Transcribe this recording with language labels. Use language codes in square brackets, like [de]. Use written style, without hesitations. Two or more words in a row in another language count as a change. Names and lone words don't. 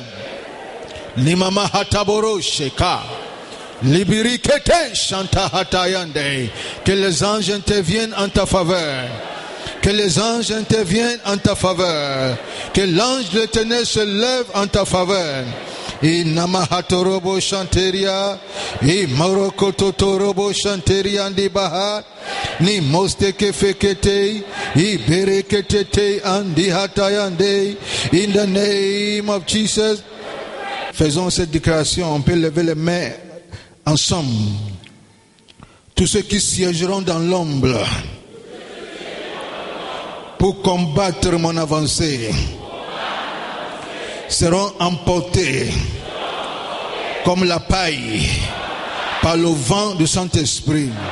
[fr] Nimama Hataboro Sheka, Libirikete Shanta Hatayande, que les anges interviennent en ta faveur. Que les anges interviennent en ta faveur. Que l'ange de l'Éternel se lève en ta faveur. Et Namahatorobo Chanteria, et Marokototorobo Chanteria Andi Baha, ni Mosteke Fekete, et Berekete Andi Hatayande, [en] in the name of Jesus. [fr] Faisons cette déclaration, on peut lever les mains ensemble. Tous ceux qui siégeront dans l'ombre pour combattre mon avancée seront emportés comme la paille par le vent du Saint-Esprit.